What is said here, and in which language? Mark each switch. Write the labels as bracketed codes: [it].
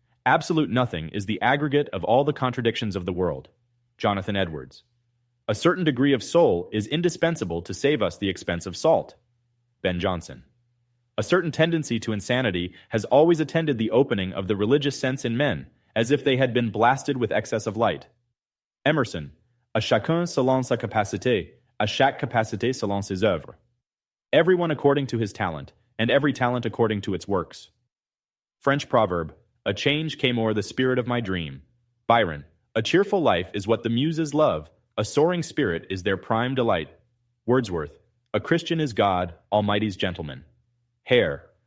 [en] Absolute nothing is the aggregate of all the contradictions of the world. Jonathan Edwards. A certain degree of soul is indispensable to save us the expense of salt. Ben Jonson. A certain tendency to insanity has always attended the opening of the religious sense in men, as if they had been blasted with excess of light. Emerson. [fr] À chacun selon sa capacité, à chaque capacité selon ses œuvres. [en] Everyone according to his talent, and every talent according to its works. French proverb. A change came o'er the spirit of my dream. Byron. A cheerful life is what the muses love, a soaring spirit is their prime delight. Wordsworth. A Christian is God, Almighty's gentleman. Hare.